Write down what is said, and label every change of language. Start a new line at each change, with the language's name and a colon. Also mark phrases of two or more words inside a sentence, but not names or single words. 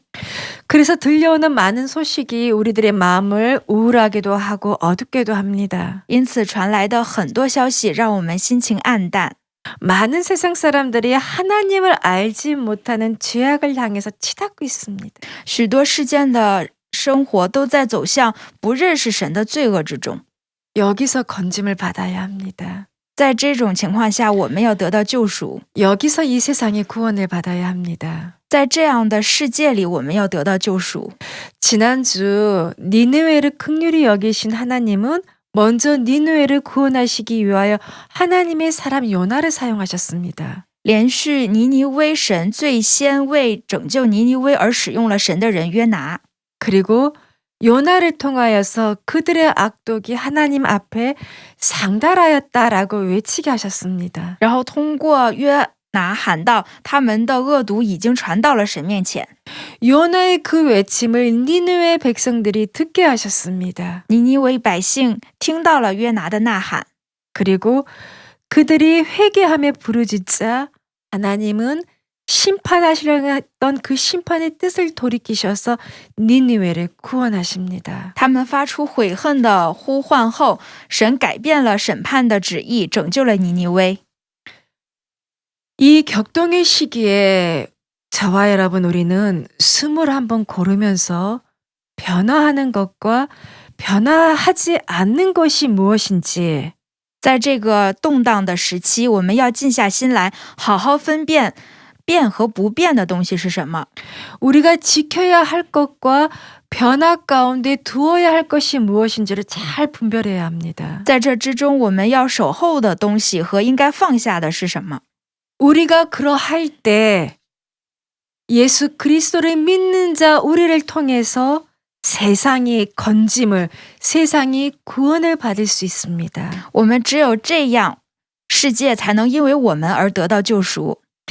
Korean: 그래서 들려오는 많은 소식이 우리들의 마음을 우울하게도 하고 어둡게도 합니다.
Chinese: 因此传来的很多消息让我们心情暗淡。
Korean: 많은 세상 사람들이 하나님을 알지 못하는 죄악을 향해서 치닫고 있습니다.
Chinese: 许多世间的生活都在走向不认识神的罪恶之中。
Korean: 여기서 건짐을 받아야 합니다.
Chinese: 在这种情况下，我们要得到救赎。
Korean: 여기서 이 세상의 구원을 받아야 합니다.
Chinese: 在这样的世界里，我们要得到救赎。
Korean: 지난주 니느웨를 긍휼히 여기신 하나님은 먼저 니느웨를 구원하시기 위하여 하나님의 사람 요나를 사용하셨습니다.
Chinese: 连续尼尼微神最先为拯救尼尼微而使用了神的人约拿，
Korean: 그리고 요나를 통하여서 그들의 악독이 하나님 앞에 상달하였다라고 외치게 하셨습니다.
Chinese: 然后通过约拿喊道：“他们的恶毒已经传到了神面前。”
Korean: 요나의 그 외침을 니느웨 백성들이 듣게 하셨습니다.
Chinese: 尼尼微百姓听到了约拿的呐喊，
Korean: 그리고 그들이 회개하며 부르짖자 하나님은 심판하시려고 했던 그 심판의 뜻을 돌이키셔서 니느웨를 구원하십니다.
Chinese: 他们发出悔恨的呼唤后，神改变了审判的旨意，拯救了尼尼微。
Korean: 이 격동의 시기에 저와 여러분 우리는 숨을 한번 고르면서 변화하는 것과 변화하지 않는 것이 무엇인지
Chinese: 在这个动荡的时期，我们要静下心来，好好分辨变和不变的东西是什么。
Korean: 우리가 지켜야 할 것과 변화 가운데 두어야 할 것이 무엇인지를 잘 분별해야 합니다.
Chinese: 在这之中，我们要守候的东西和应该放下的是什么？
Korean: 우리가 그러할 때 예수 그리스도를 믿는 자 우리를 통해서 세상이 건짐을, 세상이 구원을 받을 수 있습니다.
Chinese: 我们只有这样，世界才能因为我们而得到救赎。